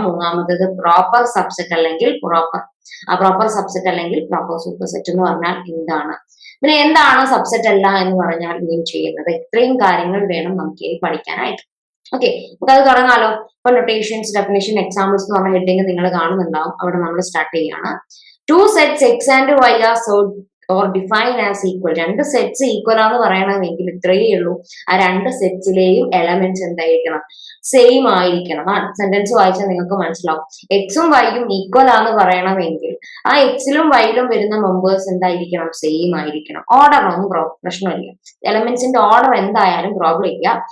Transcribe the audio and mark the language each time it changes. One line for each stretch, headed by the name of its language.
Malayalam: മൂന്നാമത്തേത് proper subset അല്ലെങ്കിൽ proper subset അല്ലെങ്കിൽ പ്രോപ്പർ സൂപ്പർ സെറ്റ് എന്ന് പറഞ്ഞാൽ എന്താണ്, പിന്നെ എന്താണ് സബ്സെറ്റ് അല്ല എന്ന് പറഞ്ഞാൽ മീൻ ചെയ്യുന്നത്. ഇത്രയും കാര്യങ്ങൾ വേണം നമുക്ക് പഠിക്കാനായിട്ട്. ഓക്കെ, നമുക്ക് അത് തുടങ്ങാലോ. ഇപ്പൊ നൊട്ടേഷൻസ്, ഡെഫിനേഷൻ, എക്സാമ്പിൾസ് എന്ന് പറഞ്ഞ ഹെഡിങ് നിങ്ങൾ കാണുന്നുണ്ടാവും. അവിടെ നമ്മൾ സ്റ്റാർട്ട് ചെയ്യാണ്.
English: 2 sets x and y are so or defined as equal.
Malayalam: രണ്ട് സെറ്റ്സ് ഈക്വൽ ആണെന്ന് പറയണമെങ്കിൽ ഇത്രയേ ഉള്ളൂ, ആ രണ്ട് സെറ്റ്സിലെയും എലമെന്റ്സ് എന്തായിരിക്കണം, സെയിം ആയിരിക്കണം. ആ സെന്റൻസ് വായിച്ചാൽ നിങ്ങൾക്ക് മനസ്സിലാവും. എക്സും വൈയും ഈക്വൽ ആണെന്ന് പറയണമെങ്കിൽ ആ എക്സിലും വൈയിലും വരുന്ന മെമ്പേഴ്സ് എന്തായിരിക്കണം, സെയിം ആയിരിക്കണം. ഓർഡറൊന്നും പ്രശ്നമില്ല, എലമെന്റ്സിന്റെ ഓർഡർ എന്തായാലും പ്രോബ്ലം ഇല്ല.